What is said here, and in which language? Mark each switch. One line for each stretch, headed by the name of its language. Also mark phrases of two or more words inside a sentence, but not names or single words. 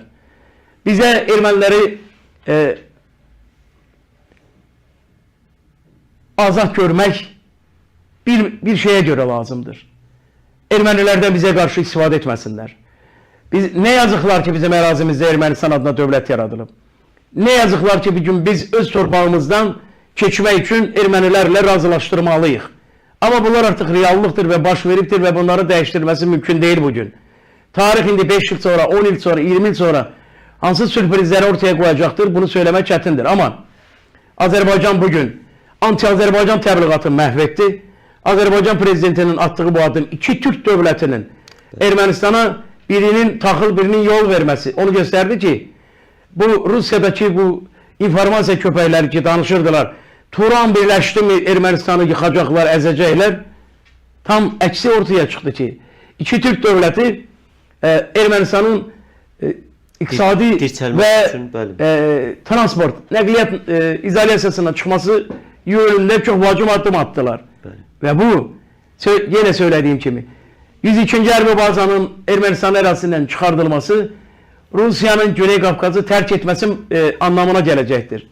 Azerbaijani: Bizə erməniləri azad görmək
Turkish: bir şeye göre
Azerbaijani: lazımdır. Ermənilərdən bizə qarşı istifadə etməsinlər. Ne yazıklar ki bizim ərazimizdə Ermənistan adına dövlət yaradılıb. Ne yazıklar ki bugün biz öz torpağımızdan keçmək üçün ermənilərlə razılaşdırmalıyıq. Ama bunlar artık reallıqdır ve baş veribdir ve bunları dəyişdirməsi
Turkish: mümkün değil bugün. Tarih indi 5 yıl sonra, 10 yıl sonra, 20 yıl sonra hansı sürprizleri ortaya koyacaktır bunu söylemek çətindir.
Azerbaijani: Ama Azərbaycan bugün anti-Azərbaycan təbliğatını məhv etdi. Azərbaycan prezidentinin
Turkish: attığı bu adım
Azerbaijani: iki Türk dövlətinin Ermənistana birinin taxıl birinin yol
Turkish: vermesi onu gösterdi ki bu Rusya'daki
Azerbaijani: bu informasiya köpəkləri ki danışırdılar. Turan birləşdi mi Ermənistanı yıkacaklar, əzəcəklər. Tam əksi
Turkish: ortaya çıktı ki
Azerbaijani: iki Türk dövləti Ermənistanın iqtisadi ve transport, nəqliyyat izolyasiyasına
Turkish: çıkması yönünde çok
Azerbaijani: vacib addım attılar.
Turkish: Ve bu yine söylediğim kimi 102.
Azerbaijani: Hərbi bazanın Ermənistan ərazisindən çıxardılması Rusya'nın
Turkish: Güney Kafkaz'ı terk etmesi anlamına gelecektir.